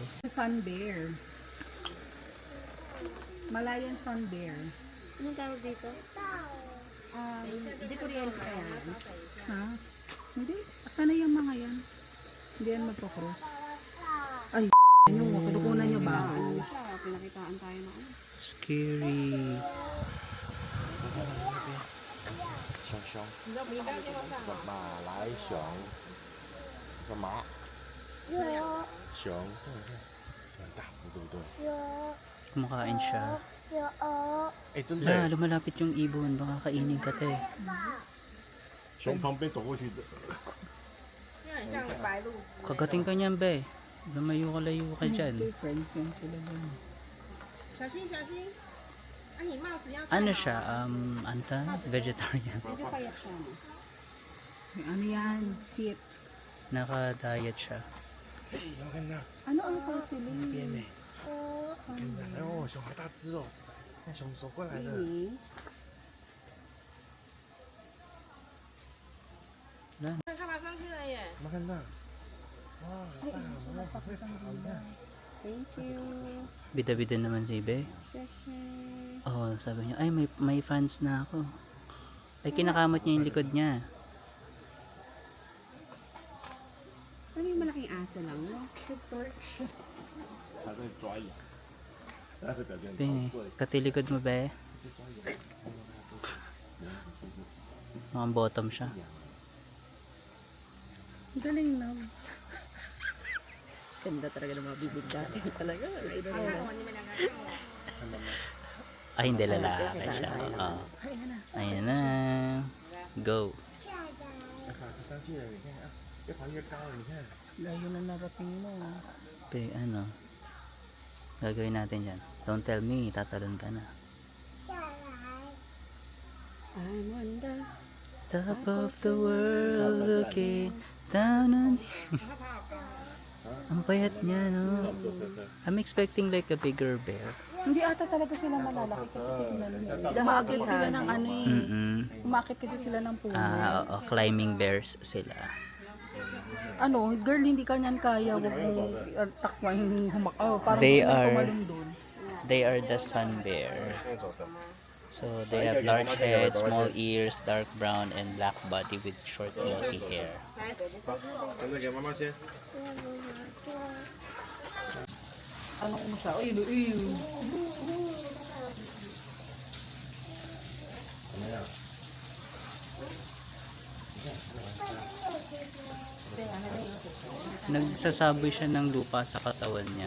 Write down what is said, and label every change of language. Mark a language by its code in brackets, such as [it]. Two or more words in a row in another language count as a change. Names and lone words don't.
[en] Sun bear. Malayan sun bear. [tl] Anong tawag dito? Hindi ko rin kaya. Ha? Hindi. Sana yung mga yan. Hindi yan magpo-cross. Ay, ano, pinukunan niyo ba ako? Ano siya, pinakitaan tayo ng ano. Scary. [zh] 熊熊，马来熊，什么？熊，这很大，对不对？ [tl] Kumakain siya. [zh] 哎，真的 [tl] La, [zh] 耶， [tl] lumalapit yung ibon. Baka kainin ka, te. [zh] 熊旁边走过去的。 [tl] Kagating ka niyan, be. Lumayo ka dyan. Friends yan sila dun. Ano siya? Anta? Vegetarian. Medyo payat siya, no? Ano yan? Fit. Naka-diet siya. [zh] 哎，你们看那， [tl] Ano ang pa sila? [zh] 那边呢？哎呦，熊好大只哦！那熊走过来了。 Really? 你们看那，哇，好大，哇，好会跑，你看。 [en] Thank you. [tl] Bida-bida naman si Be. Shashay. Oh, sabi niya, ay may fans na ako. Ay kinakamot niya yung likod niya. Ano yung malaking aso lang, no? [zh] 它在抓痒，它在表现 [tl] Be, [zh] 陶醉。 [tl] katilikod mo, Be. Mukhang bottom siya. Galing na. Ganda talaga ng mga bibig natin talaga. Ay, hindi lalaki siya. Oo. Ayan na. Go. [zh] 上去了，你看啊，越爬越高了，你看。 [tl] Layo na narating mo. Be, ano? Gagawin natin yan. [en] Don't tell me, [tl] tatalon ka na. [en] I'm on the... Top of the world, looking down on you. [tl] Ang payat niya, no? [en] I'm expecting like a bigger bear. [tl] Hindi ata talaga sila malalaki kasi tingnan mo. Umakit sila ng ano eh. Mm-mm. Umakit kasi sila ng puno. Oo, [en] climbing bears [tl] sila. Ano, girl, hindi ka niyan kaya. Huwag mong takwahin humak. Oh, parang [en] They [tl] gusto mo [en] are- [tl] tumalon doon. [en] They are the sun bear. So they have large head, small ears, dark brown, and black body with short glossy hair. [zh] 等着给妈妈先。 [tl] Ano mo siya? Uy, uy. Nagsasaboy siya ng lupa sa katawan niya.